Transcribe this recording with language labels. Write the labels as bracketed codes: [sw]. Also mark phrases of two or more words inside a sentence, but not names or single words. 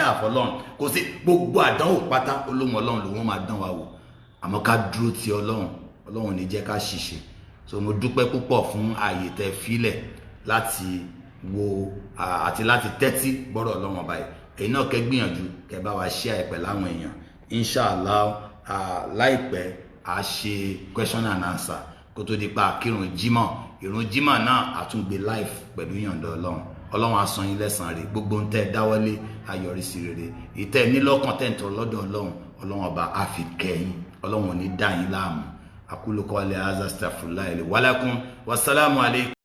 [yo] àfọlọ́hun kò sí gbogbo àdánwò pátá olóhùn Ọlọ́run lòun máa dán wa wò àmọ́ ká dúró ti Ọlọ́run ní jẹ́ ká ṣiṣẹ́ so mo dúpẹ́ púpọ̀ fún ààyè tẹ́ filẹ̀ láti wo àti láti tẹ́tí gbọ́rọ̀ Ọlọ́run ọba yìí èyí náà kẹ́ gbìyànjú kẹ́ bá wa share pẹ̀lú àwọn èèyàn inshallah láìpẹ́ a ṣe [en] question and answer [yo] kó tó di pa kírun jímọ̀ ìrun jímọ̀ náà àtúngbé live pẹ̀lú ìyọ̀ǹda Ọlọ́run á san yín lẹ́san rẹ̀ gbogbo ń tẹ́ dáwọ́lé ayọ̀rísí rere ìtẹ́ nílọ́kàn tẹ́ ń tọrọ lọ́dọ̀ Ọlọ́run ọba á fi kẹ́yìn Ọlọ́run ò ní dá yín láàmú [ar] أقول قولي هذا أستغفر الله لي ولكم والسلام عليكم.